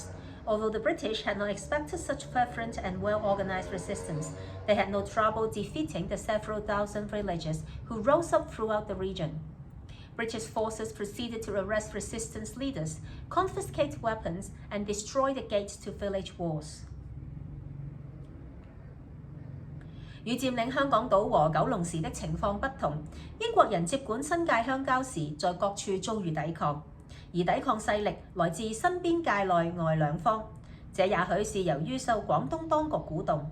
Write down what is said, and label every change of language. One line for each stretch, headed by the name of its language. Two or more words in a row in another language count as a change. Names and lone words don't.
English: Although the British had not expected such fervent and well-organized resistance, they had no trouble defeating the several thousand villagers who rose up throughout the region. British forces proceeded to arrest resistance leaders, confiscate weapons, and destroy the gates to village walls.
Chinese: 與佔領香港島和九龍時的情況不同，英國人接管新界鄉郊時，在各處遭遇抵抗。而抵抗勢力來自身邊界內外兩方，這也許是由於受廣東當局鼓動。